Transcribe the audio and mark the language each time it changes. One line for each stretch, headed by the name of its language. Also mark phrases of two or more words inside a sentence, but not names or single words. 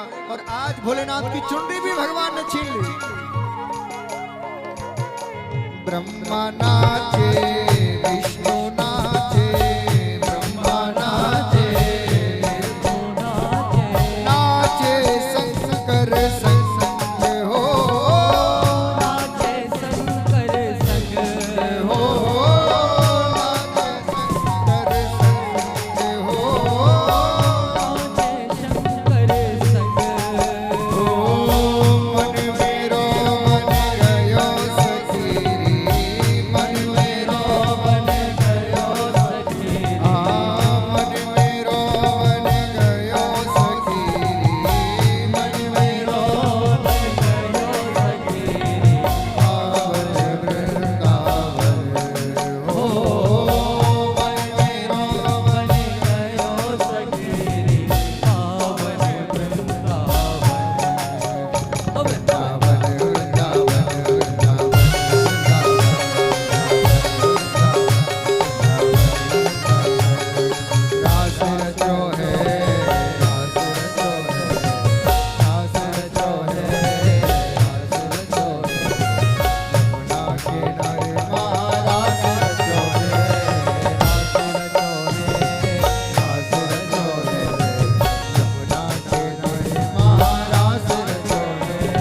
Hindi: और आज भोलेनाथ की चुनरी भी भगवान ने छीन ली। ब्रह्मा नाचे, विष्णु नाचे, ब्रह्मा नाचे, नाचे शंकर संग हो, नाचे शंकर संग हो, नाचे शंकर संग हो, नाचे शंकर संग
Braj: मन मेरो मन गयो सखीरी, मन मेरो मन गयो सखीरी, मन मेरो मन गयो सखीरी, मन मेरो मन गयो सखीरी, पावन वृंदावन हो, मन मेरो मन गयो सखीरी पावन वृंदावन। अब रास रचो है, रास रचो है, रास रचो है, रास रचो है, यमुना किनारे महारास रचो है, रास रचो है, रास रचो है, यमुना किनारे महारास रचो है।